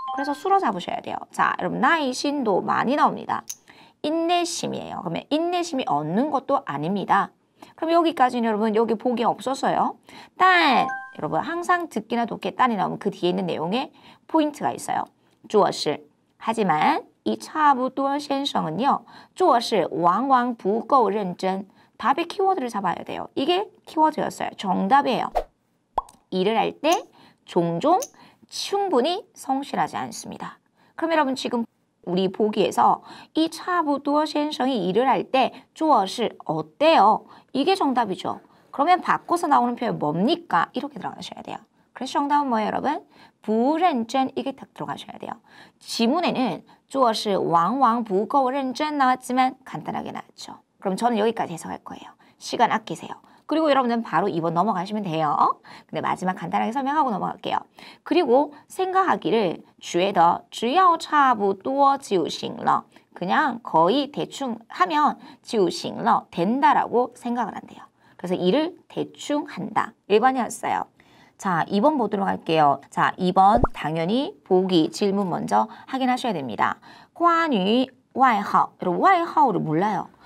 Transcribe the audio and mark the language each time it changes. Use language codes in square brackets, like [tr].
[ko] 그래서 수로 잡으셔야 돼요. 자, 여러분耐心도 많이 나옵니다. 인내심이에요. 그러면 인내심이 얻는 것도 아닙니다. 그럼 여기까지는 여러분 여기 보기 없었어요. 딴 여러분 항상 듣기나 독해 딴이 나오면 그 뒤에 있는 내용에 포인트가 있어요. 做事 하지만 이 差不多 先生은요. [zh] 做事往往不够认真. [ko] 답의 키워드를 잡아야 돼요. 이게 키워드였어요. 정답이에요. 일을 할 때 종종 충분히 성실하지 않습니다. 그럼 여러분 지금 우리 보기에서 이 差不多 先生이 일을 할 때 做事 어때요? 이게 정답이죠. 그러면 바꿔서 나오는 표현 뭡니까? 이렇게 들어가셔야 돼요. 그래서 정답은 뭐예요, 여러분? 不认真 이게 딱 들어가셔야 돼요. 지문에는 [zh] 做事往往不够认真 [ko] 나왔지만 간단하게 나왔죠. 그럼 저는 여기까지 해석할 거예요. 시간 아끼세요. 그리고 여러분들은 바로 2번 넘어가시면 돼요. 근데 마지막 간단하게 설명하고 넘어갈게요. 그리고 생각하기를 [zh] 觉得只要差不多就行了. [ko] 그냥 거의 대충 하면 [zh] 就行了 [ko] 된다라고 생각을 한대요. 그래서 일을 대충 한다. 1번이었어요. 자, 2번 보도록 할게요. 자, 2번 당연히 보기 질문 먼저 확인하셔야 됩니다. [zh] 关于外号. [ko] 여러분外号를 몰라요.